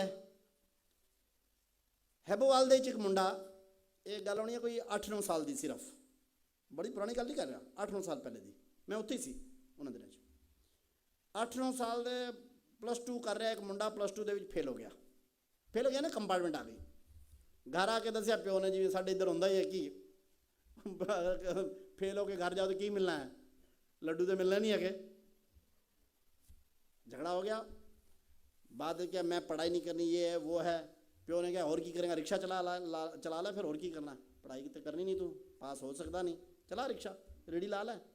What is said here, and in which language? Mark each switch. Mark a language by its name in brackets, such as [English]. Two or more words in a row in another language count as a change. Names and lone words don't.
[Punjabi] ਹੈਬੋਵਾਲ ਦੇ ਵਿੱਚ ਇੱਕ ਮੁੰਡਾ, ਇਹ ਗੱਲ ਹੋਣੀ ਹੈ ਕੋਈ 8-9 ਸਾਲ ਦੀ ਸਿਰਫ, ਬੜੀ ਪੁਰਾਣੀ ਗੱਲ ਨਹੀਂ ਕਰ ਰਿਹਾ, 8-9 ਸਾਲ ਪਹਿਲੇ ਦੀ। ਮੈਂ ਉੱਥੇ ਹੀ ਸੀ ਉਹਨਾਂ ਦਿਨਾਂ 'ਚ। 8-9 ਸਾਲ ਦੇ +2 ਕਰ ਰਿਹਾ ਇੱਕ ਮੁੰਡਾ, +2 ਦੇ ਵਿੱਚ ਫੇਲ ਹੋ ਗਿਆ। ਫੇਲ ਹੋ ਗਿਆ ਨਾ, ਕੰਪਾਰਟਮੈਂਟ ਆ ਗਈ। ਘਰ ਆਕੇ ਦਸਿਆ ਪਿਓ ਨੇ ਜਿਵੇਂ ਸਾਡੇ ਇਧਰ ਹੋਂਦਾ ਹੀ ਹੈ ਕਿ ਫੇਲ ਹੋਕੇ ਘਰ ਜਾਓ ਤੋ ਕੀ ਮਿਲਣਾ ਹੈ, ਲੱਡੂ ਤੋ ਮਿਲਣਾ ਨਹੀਂ ਹੈ। ਝਗੜਾ ਹੋ ਗਿਆ। ਬਾਅਦ ਕਿਆ ਮੈਂ ਪੜ੍ਹਾਈ ਨਹੀਂ ਕਰਨੀ, ਯੇ ਹੈ ਵੋ ਹੈ। ਪਿਓ ਨੇ ਕਿਆ ਔਰ ਕੀ ਕਰੇਂਗੇ, ਰਿਕਸ਼ਾ ਚਲਾ ਲਾ ਫਿਰ ਔਰ ਕੀ ਕਰਨਾ, ਪੜ੍ਹਾਈ ਤੋ ਕਰਨੀ ਨਹੀਂ, ਤੂ ਪਾਸ ਹੋ ਸਕਦਾ ਨਹੀਂ, ਚਲਾ ਰਿਕਸ਼ਾ ਰੇਡੀ ਲਾ ਲੈ।